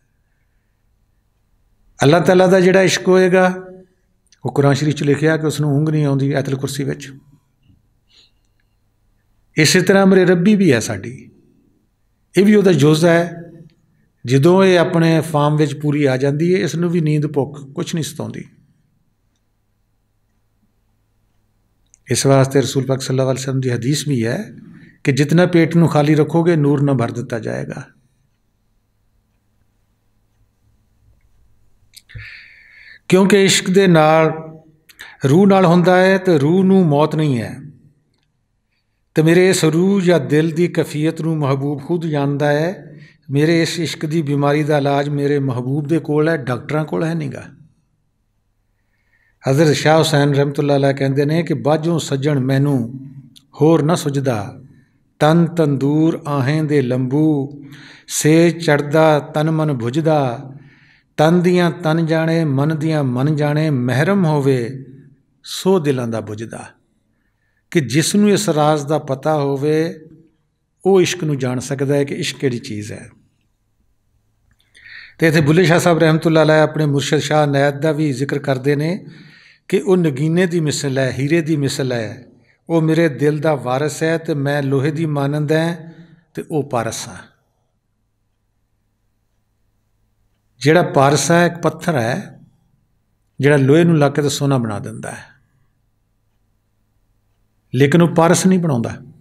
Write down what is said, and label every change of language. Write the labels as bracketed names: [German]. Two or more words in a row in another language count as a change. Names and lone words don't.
[Punjabi] ਅੱਲਾਹ ਤਾਲਾ ਦਾ ਜਿਹੜਾ ਇਸ਼ਕ ਹੋਏਗਾ ਉਹ ਕੁਰਾਨ ਸ਼ਰੀਫ 'ਚ ਲਿਖਿਆ ਕਿ ਉਸ ਨੂੰ ਉਂਘ ਨਹੀਂ ਆਉਂਦੀ, ਐਤਲ ਕੁਰਸੀ ਵਿੱਚ। ਇਸੇ ਤਰ੍ਹਾਂ ਅਮਰੇ ਰੱਬੀ ਵੀ ਹੈ ਸਾਡੀ, ਇਹ ਵੀ ਉਹਦਾ ਜੁਜ਼ ਹੈ। ਜਦੋਂ ਇਹ ਆਪਣੇ ਫਾਰਮ ਵਿੱਚ ਪੂਰੀ ਆ ਜਾਂਦੀ ਹੈ, ਇਸ ਨੂੰ ਵੀ ਨੀਂਦ ਭੁੱਖ ਕੁਛ ਨਹੀਂ ਸਤਾਉਂਦੀ। [Hindi] इस वास्ते रसूल पाक [Arabic] صلى الله عليه وسلم [Hindi] की हदीस भी है कि जितना पेट नूं खाली रखोगे नूर ना भर दिता जाएगा। [Punjabi] ਕਿਉਂਕਿ ਇਸ਼ਕ ਦੇ ਨਾਲ ਰੂਹ ਨਾਲ ਹੁੰਦਾ ਹੈ ਤੋ ਰੂਹ ਨੂੰ ਮੌਤ ਨਹੀਂ ਹੈ। [Hindi] तो मेरे इस रूह या दिल की कैफियत नूं महबूब खुद जानता है। मेरे इस इश्क की बीमारी का इलाज मेरे महबूब दे कोल है, [Punjabi] ਡਾਕਟਰਾਂ ਕੋਲ ਹੈ ਨਹੀਂਗਾ। [Hindi] हज़रत शाह हुसैन [Arabic] رحمة الله عليه [Hindi] कहते हैं कि [Punjabi] ਬਾਝੋਂ ਸੱਜਣ ਮੈਨੂੰ ਹੋਰ ਨ ਸੁਝਦਾ, ਤਨ ਤੰਦੂਰ ਆਹੀਂ ਦੇ ਲੰਬੂ, ਸੇ ਚੜ੍ਹਦਾ ਤਨ ਮਨ ਭੁਜਦਾ, ਤਨ ਦੀਆਂ ਤਨ ਜਾਣੇ ਮਨ ਦੀਆਂ ਮਨ ਜਾਣੇ, ਮਹਿਰਮ ਹੋਵੇ ਸੋ ਦਿਲਾਂ ਦਾ ਬੁਝਦਾ। ਕਿ ਜਿਸਨੂੰ ਇਸ ਰਾਜ਼ ਕਾ ਪਤਾ ਹੋਵੇ ਵੋ ਇਸ਼ਕ ਨੂੰ ਜਾਣ ਸਕਦਾ ਹੈ ਕਿ ਇਸ਼ਕ ਕਿਹੜੀ ਚੀਜ਼ ਹੈ। ਤੋ ਇੱਥੇ ਬੁੱਲ੍ਹੇ ਸ਼ਾਹ ਸਾਹਬ [Arabic] رحمة الله عليه [Punjabi] ਅਪਨੇ ਮੁਰਸ਼ਦ ਸ਼ਾਹ ਨੈਤ ਕਾ ਭੀ ਜ਼ਿਕਰ ਕਰਤੇ ਹੈਂ ਕਿ ਵਹ ਨਗੀਨੇ ਕੀ ਮਿਸਲ ਹੈ, ਹੀਰੇ ਕੀ ਮਿਸਲ ਹੈ, ਵੋ ਮੇਰੇ ਦਿਲ ਕਾ ਵਾਰਸ ਹੈ, ਤੋ ਮੈਂ ਲੋਹੇ ਕੀ ਮਾਨੰਦ ਹੈ ਤੋ ਵਹ ਪਾਰਸ ਹਾਂ। ਜਿਹੜਾ ਪਾਰਸ ਹੈ ਏਕ ਪੱਥਰ ਹੈ ਜਿਹੜਾ ਲੋਹੇ ਨੂੰ ਲੱਗ ਕੇ ਤੋ ਸੋਨਾ ਬਣਾ ਦਿੰਦਾ ਹੈ, ਲੇਕਿਨ ਵਹ ਪਾਰਸ ਨਹੀਂ ਬਣਾਉਂਦਾ।